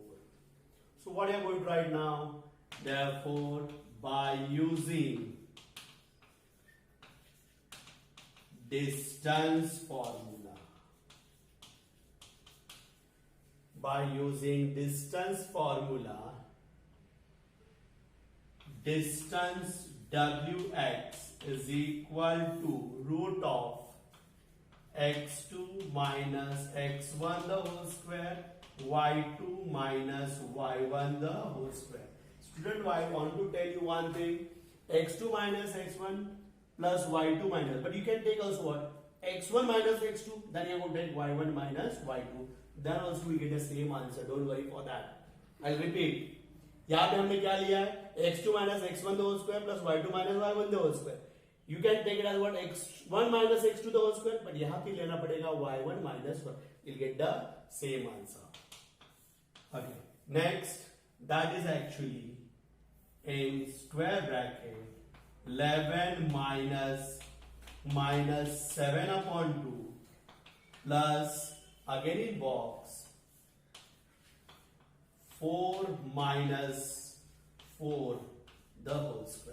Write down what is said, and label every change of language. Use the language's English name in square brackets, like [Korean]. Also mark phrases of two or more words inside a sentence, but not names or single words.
[English] So what are you going to write now? Therefore, by using distance formula, distance wx is equal to root of x2 minus x1 the whole square, y2 minus y1 the whole square. Student, I want to tell you one thing. x2 minus x1 plus y2 minus, but you can take also what? x1 minus x2, then you are going to take y1 minus y2. Then also we get the same answer. Don't worry for that. I'll repeat. [Hindi] यहाँ पे हमने क्या लिया है? [English] x2 minus x1 the whole square plus y2 minus y1 the whole square. You can take it as what? x1 minus x2 the whole square, but [Hindi] यहाँ पे लेना पड़ेगा [English] y1 minus 1. You'll get the same answer. Okay. Next, that is actually in square bracket 11 minus 7 upon 2 plus again in box 4 minus 4 the whole square.